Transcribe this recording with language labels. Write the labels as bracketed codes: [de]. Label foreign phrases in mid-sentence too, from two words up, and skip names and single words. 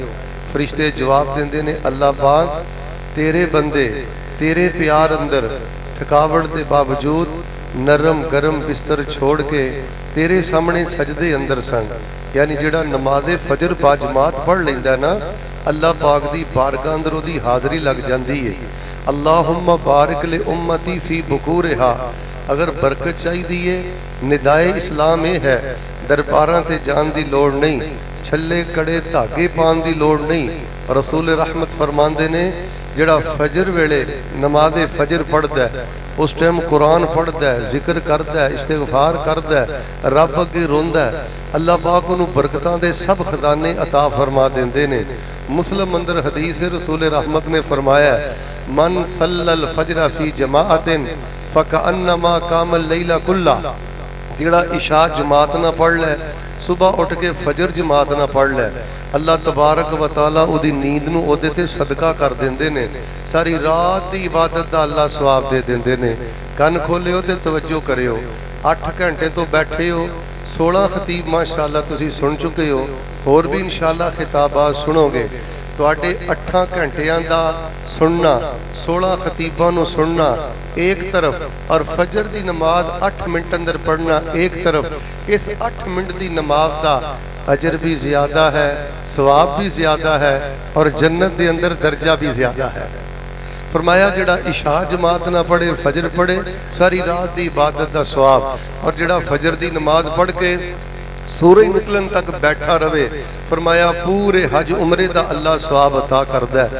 [pa] فرشتے جواب دیندے نے اللہ پاک تیرے بندے تیرے پیار اندر تھکاوٹ دے باوجود نرم گرم بستر چھوڑ کے تیرے سامنے سجدے اندر سن. یعنی جڑا نماز فجر با جماعت پڑھ لیندا ہے نا، اللہ پاک دی بارگاہ اندر او دی حاضری لگ جاندی ہے. [ar] اللہم بارک لامتی فی بکورہا، [ur] اگر برکت چاہیے ندائے اسلام یہ ہے [pa] درباراں تے جان دی لوڑ نہیں، چھلے کڑے دھاگے پان دی لوڑ نہیں. رسول رحمت فرماندے نے جڑا فجر ویلے نماز فجر پڑھدا ہے اس ٹائم قرآن پڑھدا ہے، ذکر کردا ہے، استغفار کردا ہے، رب اگے روندا ہے، اللہ پاک انہوں برکتاں دے سب خزانے عطا فرما دیندے نے. مسلم اندر حدیث رسول رحمت نے فرمایا ہے [ar] من صلی الفجر فی جماعت فکأنما قام اللیل کلہ، [pa] جڑا عشاء جماعت نہ پڑھ لے، صبح اٹھ کے فجر جماعت نہ پڑھ لے، اللہ تبارک و تعالیٰ او دی نیند نو او دے تے صدقہ کر دیندے نے، ساری رات دی عبادت دا اللہ ثواب دے دیندے نے. کن کھولے ہو تے توجہ کرے ہو، 8 گھنٹے تو بیٹھے ہو، 16 خطیب ماشاءاللہ تسی سن چکے ہو، اور بھی انشاءاللہ خطابات سنو گے. تواڈے 8 گھنٹیاں دا سننا، 16 خطیباں نو سننا ایک طرف، اور فجر دی نماز 8 منٹ اندر پڑھنا ایک طرف، اس 8 منٹ دی نماز دا اجر بھی زیادہ ہے، ثواب بھی زیادہ ہے، اور جنت دے اندر درجہ بھی زیادہ ہے. فرمایا جڑا عشاء جماعت نہ پڑھے فجر پڑھے ساری رات دی عبادت دا ثواب، اور جڑا فجر دی نماز پڑھ کے سورج نکلن تک بیٹھا رہے، فرمایا پورے حج عمرے دا اللہ ثواب عطا کردا ہے.